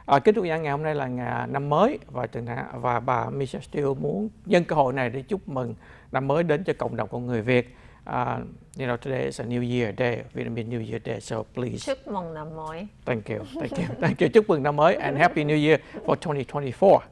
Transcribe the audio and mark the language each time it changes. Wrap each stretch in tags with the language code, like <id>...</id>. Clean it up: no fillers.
<vi>Kính thưa quý vị, ngày hôm nay là ngày năm mới và bà Michelle Steele muốn nhân cơ hội này để chúc mừng năm mới đến cho cộng đồng của người Việt.</vi> <en>Today is a New Year Day, Vietnamese New Year Day, so please.</en> <vi>Chúc mừng năm mới.</vi> <en>Thank you, thank you, thank you.</en> <vi>Chúc mừng năm mới</vi> <en>and Happy New Year for 2024.</en>